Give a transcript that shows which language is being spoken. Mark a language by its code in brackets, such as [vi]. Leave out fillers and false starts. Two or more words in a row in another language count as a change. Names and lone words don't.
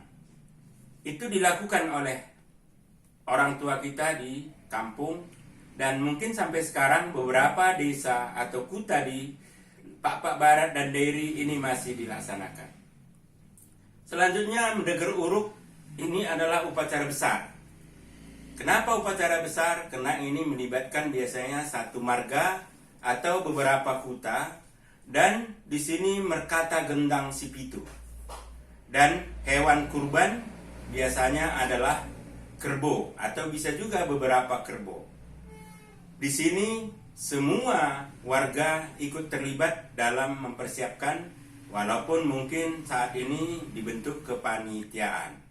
[id] Itu dilakukan oleh orang tua kita di kampung, dan mungkin sampai sekarang beberapa desa atau kuta di Pak Barat dan Dairi ini masih dilaksanakan. Selanjutnya mendeger uruk, ini adalah upacara besar. Kenapa upacara besar? Karena ini melibatkan biasanya satu marga atau beberapa kuta, dan di sini [btx] merkata gendang si pitu. [id] Dan hewan kurban biasanya adalah kerbau atau bisa juga beberapa kerbau. Di sini semua warga ikut terlibat dalam mempersiapkan, walaupun mungkin saat ini dibentuk kepanitiaan.